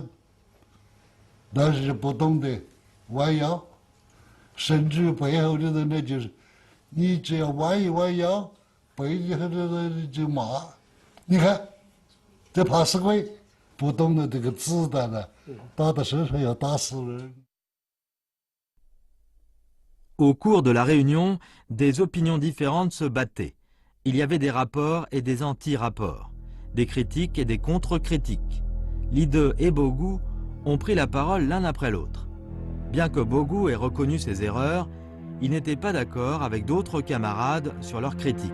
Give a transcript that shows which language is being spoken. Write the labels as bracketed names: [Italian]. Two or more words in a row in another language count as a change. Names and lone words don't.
[Chinese] 但是不懂得弯腰，甚至背后的人呢，就是你只要弯一弯腰， 北京的人就骂，你看，这怕死鬼，不懂得这个子弹呢，打到身上要打死人。 [French] Au cours de la réunion, des opinions différentes se battaient. Il y avait des rapports et des anti-rapports, des critiques et des contre-critiques. Lide et Bogu ont pris la parole l'un après l'autre. Bien que Bogu ait reconnu ses erreurs, il n'était pas d'accord avec d'autres camarades sur leurs critiques.